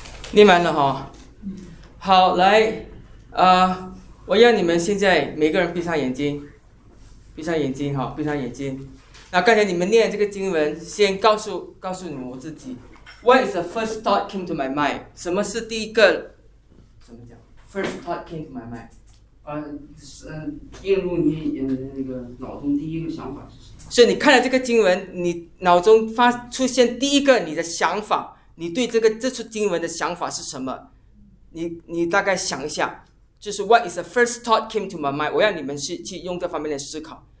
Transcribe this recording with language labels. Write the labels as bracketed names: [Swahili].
[Chinese] 听完了哈，好，来，我要你们现在每个人闭上眼睛，闭上眼睛。那刚才你们念这个经文，先告诉你们我自己 ， [English] What is the first thought came to my mind？ [Chinese] 什么是第一个？怎么讲 [English] ？First thought came to my mind。 [Chinese] 映入你那个脑中第一个想法是什么？所以你看了这个经文，你脑中出现第一个你的想法。你对这处经文的想法是什么？你大概想一下，就是 [English] What is the first thought came to my mind？ [Chinese] 我要你们去用这方面的思考。